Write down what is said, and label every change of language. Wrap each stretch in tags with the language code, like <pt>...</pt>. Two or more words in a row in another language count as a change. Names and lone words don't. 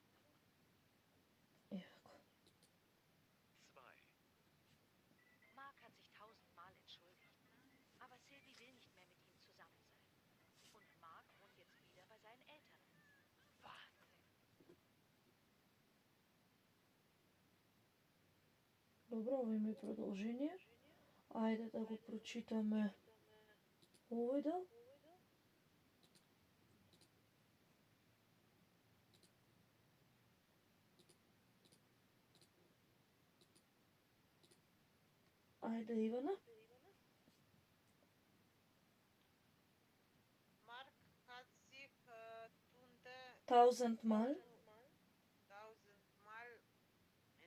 <mk>Ево. 2.</mk> <de>Mark hat sich 1000-mal entschuldigt. Aber Sylvie will nicht mehr mit ihm zusammen sein. Und Mark wohnt jetzt wieder bei seinen Eltern. Wahnsinn.</de> <mk>Добро, ова има и продолжение. Ајде да го прочитаме овој дел. Ајде, Ивана.</mk> <de>Mark hat sich Tunde 1000 Mal. 1000-mal</de>